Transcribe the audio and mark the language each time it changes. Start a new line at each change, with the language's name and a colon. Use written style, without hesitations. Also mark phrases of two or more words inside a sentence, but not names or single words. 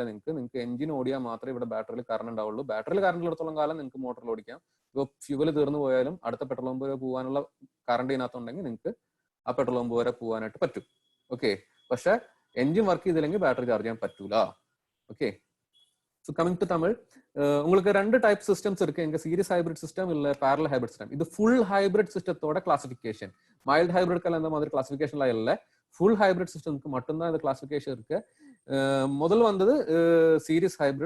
Malayalam: നിങ്ങൾക്ക് എഞ്ചിൻ ഓടിയാൽ മാത്രമേ ഇവിടെ ബാറ്ററിയിൽ കറണ്ട് ഉണ്ടാവുള്ളൂ. ബാറ്ററിയിൽ കറണ്ട് എടുത്തോളം കാലം നിങ്ങൾക്ക് മോട്ടറിൽ ഓടിക്കാം. ഇപ്പോൾ ഫ്യൂവൽ തീർന്നു പോയാലും അടുത്ത
English: petrol pump
Malayalam: വരെ പോകാനുള്ള കറണ്ട് ഇതിനകത്തുണ്ടെങ്കിൽ നിങ്ങൾക്ക് ആ
English: petrol pump
Malayalam: വരെ പോകാനായിട്ട് പറ്റും. ഓക്കെ, പക്ഷെ
English: engine work
Malayalam: ചെയ്തില്ലെങ്കിൽ
English: battery charge
Malayalam: ചെയ്യാൻ പറ്റൂല. ഓക്കെ,
English: so coming to
Tamil: தமிழ், உங்களுக்கு ரெண்டு
English: type systems
Tamil: இருக்கு. எங்க
English: series hybrid system
Tamil: இல்ல
English: parallel hybrid system.
Tamil: இது
English: full hybrid
Tamil: சிஸ்டத்தோட கிளாசிஃபிகேஷன். மைல்டு ஹைபிரிட்கெல்லாம் இந்த மாதிரி கிளாசிஃபிகேஷன்லாம் இல்லை.
English: full hybrid
Tamil: சிஸ்டம்க்கு மட்டும்தான் இந்த கிளாசிஃபிகேஷன் இருக்கு. முதல் வந்தது
English: series hybrid.